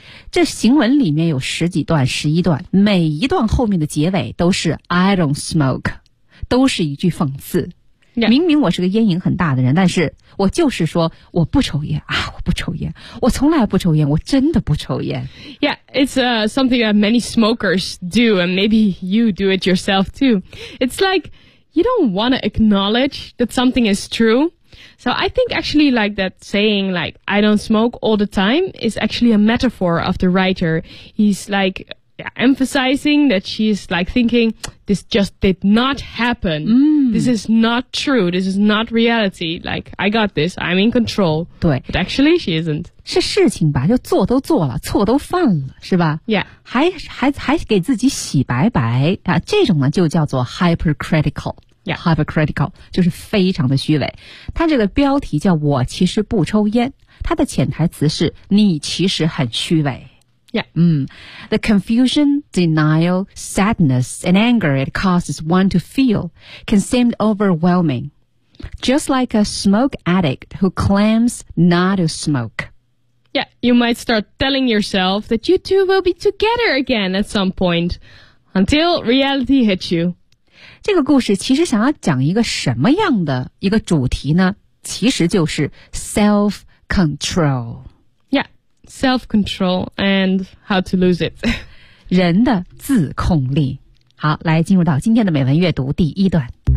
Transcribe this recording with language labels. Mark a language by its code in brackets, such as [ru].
[zh] 这行文里面有十几段十一段，每一段后面的结尾都是 [en] I don't smoke， [zh] 都是一句讽刺、 yeah. 明明我是个烟瘾很大的人，但是我就是说我不抽烟啊，我不抽烟，我从来不抽烟，我真的不抽烟。 [en] Yeah, it's something that many smokers do, and maybe you do it yourself too. It's like you don't want to acknowledge that something is true. So I think actually like that saying like I don't smoke all the time is actually a metaphor of the writer. He's like emphasizing that she's like thinking this just did not happen. Mm. This is not true. This is not reality. Like I got this. I'm in control. [zh] 对 [en] But actually she isn't. [zh] 是事情吧，就做都做了，错都犯了，是吧？ Yeah. 还给自己洗白白啊，这种呢就叫做 hypercritical。 Yeah. Hypercritical 就是非常的虚伪。他这个标题叫我其实不抽烟，他的潜台词是你其实很虚伪。 Yeah. [en] The confusion, denial, sadness, and anger it causes one to feel can seem overwhelming. Just like a smoke addict who claims not to smoke. Yeah, you might start telling yourself that you two will be together again at some point until reality hits you. [zh] 这个故事其实想要讲一个什么样的一个主题呢？其实就是 self-control. [en] Self-control and how to lose it. [zh] 人的自控力。好，来进入到今天的美文阅读第一段。